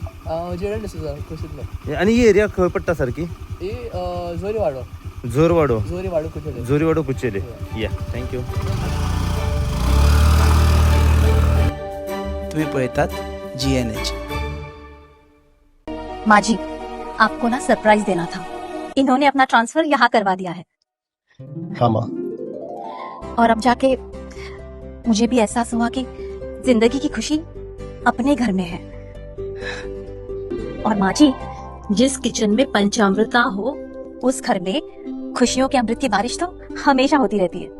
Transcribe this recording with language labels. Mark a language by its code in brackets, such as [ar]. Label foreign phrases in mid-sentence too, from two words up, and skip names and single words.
[kok] हांव जिरण डिसोजा कुशीतलो आनी ही एरिया खंय पडटा सारकी ही जोरी वाडो जोरवाडो कुचेले जोरीवाडो कुचेले या थँक्यू तुम्ही पळयतात GNH. माजी, [hi] आपको ना सरप्राइज देना था। इन्होंने अपना ट्रांसफर यहाँ करवा दिया है हाँ माँ। और अब जाके मुझे भी एहसास हुआ कि जिंदगी की खुशी अपने घर में है। और माँ जी, जिस किचन में पंचामृता हो उस घर में खुशियों के अमृत की बारिश तो हमेशा होती रहती है।